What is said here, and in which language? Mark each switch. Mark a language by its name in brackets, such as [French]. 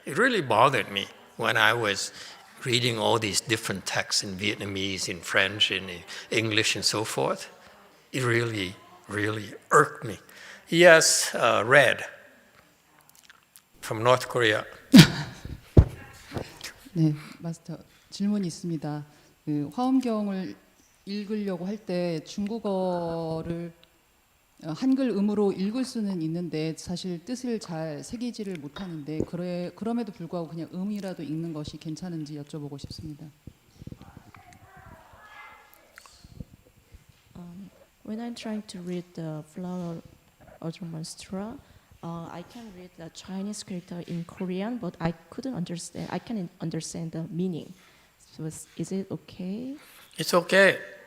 [English] It really bothered me when I was reading all these different texts in Vietnamese, in French, in English, and so forth. It really irked me. Yes, Red from North Korea. [Korean] 네, 마스터 질문이 있습니다. 그 화엄경을 읽으려고 할 때 중국어를 한글 음으로 읽을 수는 있는데 사실 뜻을 잘 새기지를 못하는데 그럼에도 불구하고 그냥 음이라도 읽는 것이 괜찮은지 여쭤보고 싶습니다. [English] When I'm trying to read the Flower Ultraman Sutra, I can read the Chinese character in Korean, but I couldn't understand. I can't understand the meaning. So is it okay? It's okay.